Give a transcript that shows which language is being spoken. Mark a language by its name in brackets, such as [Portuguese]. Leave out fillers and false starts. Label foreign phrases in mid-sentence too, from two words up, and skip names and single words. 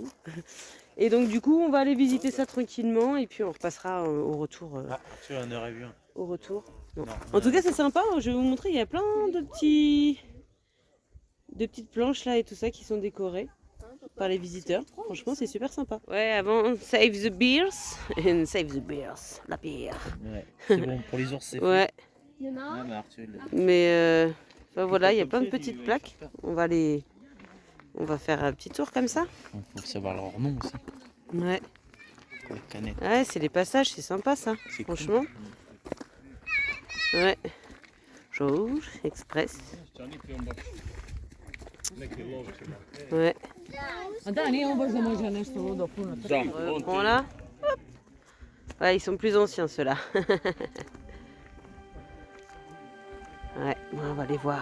[French] Et donc, du coup, on va aller visiter ça tranquillement et puis on repassera au retour. Tu en aurais vu un. Au retour. Non. Non. En tout cas, c'est sympa. Je vais vous montrer, il y a plein de petites planches là et tout ça qui sont décorées par les visiteurs. Franchement, c'est super sympa. Ouais, avant, [English] save the beers and save the beers. [French] La bière. Ouais. C'est bon, pour les ours, c'est Ouais, Il y en a un. mais Arthur, il l'a dit. mais enfin, voilà, il y a plein de Comme ça, petites du- plaques. On va faire un petit tour comme ça. Il faut savoir leur nom aussi. Ouais. Pour les canettes. Ouais, c'est les passages, c'est sympa ça. C'est cool. Franchement. Ouais. Rouge, express. Ouais. [Serbian] Da, nije on baš da može nešto ludo puno. [French] Reprends là. Hop. Ouais, ils sont plus anciens ceux-là. Ouais, bon, on va les voir.